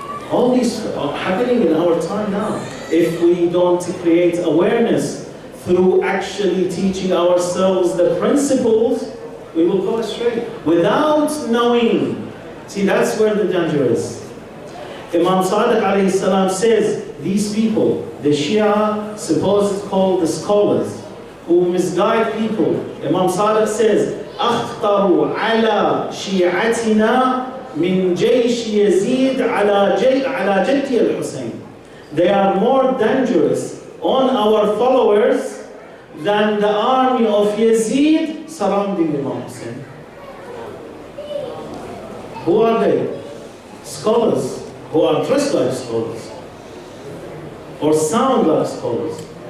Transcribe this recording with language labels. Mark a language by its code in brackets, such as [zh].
[en] All these are happening in our time now. If we don't create awareness through actually teaching ourselves the principles, we will go astray without knowing. See, that's where the danger is. Imam Sadiq alayhi salam says, these people, the Shia, supposed called the scholars, who misguide people. Imam Sadiq says, [ar] أخطر على شيعتنا من جيش يزيد على جدي الحسين. [en] They are more dangerous on our followers than the army of Yazid surrounding Imam Hussein. Who are they? Scholars who are dressed like scholars or sound like scholars.